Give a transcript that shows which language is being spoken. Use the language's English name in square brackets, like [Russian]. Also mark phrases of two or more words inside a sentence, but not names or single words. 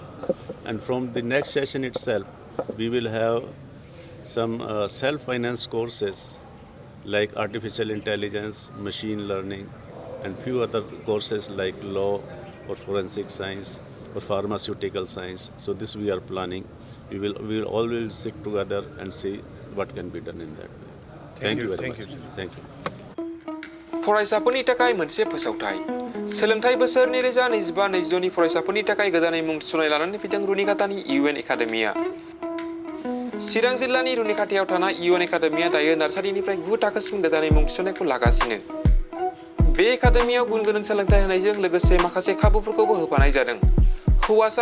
[English] And from the next session itself, we will have some self-finance courses like artificial intelligence, machine learning, and few other courses like law or forensic science or pharmaceutical science. So this we are planning. We will all will sit together and see what can be done in that way. Thank you very much. Thank you. [Bodo] फरायसाफोरनि थाखाय मोनसे फोसावथाय सोलोंथाइ बोसोर 2025-22 फरायसाफोरनि थाखाय गोदानै मुं थिसननाय लानानै फैदों रुनिखातानि इउएन एकाडेमिया चिरां जिल्लानि रुनिखातायाव थानाय इउएन एकाडेमिया दायो नार्सारिनिफ्राय 9 थाखोसिम गोदानै मुं थिसननायखौ लागासिनो बे एकाडेमियाव गुन गोनां सोलोंथाइ होनायजों लोगोसे माखासे खाबुफोरखौबो होफानाय जादों हौवासा